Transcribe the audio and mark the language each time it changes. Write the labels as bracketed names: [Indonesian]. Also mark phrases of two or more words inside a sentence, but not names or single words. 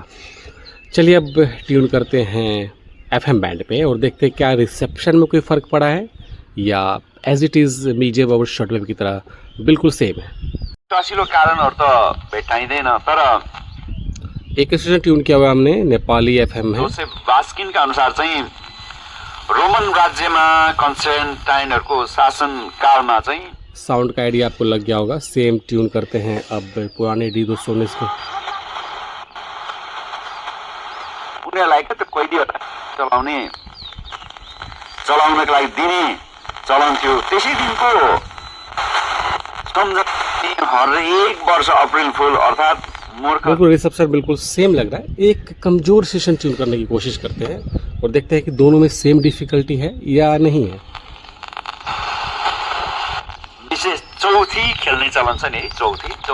[Hindi] चलिए अब ट्यून करते हैं FM बैंड पे और देखते हैं क्या रिसेप्शन में कोई फ़र्क पड़ा है या [English] as it is [Hindi] मीडियम और [English] short wave [Hindi] की तरह बिल्कुल सेम है। [Nepali] टसिलो कारणहरू त भेटाइँदैन, तर [Hindi] एक स्टेशन ट्यून किया हुआ हमने, नेपाली FM है। [Nepali] जोसेफ बास्किनका अनुसार चाहिँ रोमन राज्यमा कन्स्टेन्टाइनहरूको शासनकालमा चाहिँ [Hindi] साउंड का आइडिया आपको लग गया होगा। सेम ट्यून करते हैं अब पुराने D219 को। [Nepali] उनीहरूलाई के त कैदीहरूलाई चलाउनको लागि दिने चलन थियो। त्यसै दिनको सम्झना हरेक वर्ष अप्रिल फुल अर्थात् [Hindi] बिल्कुल रिसेप्शन बिल्कुल सेम लग रहा है। एक कमज़ोर सेशन ट्यून करने की कोशिश करते हैं और देखते हैं कि दोनों में [English] same difficulty [Hindi] है या नहीं है। [Nepali] विशेष चौथी खेल्ने चलन छ नि, चौथी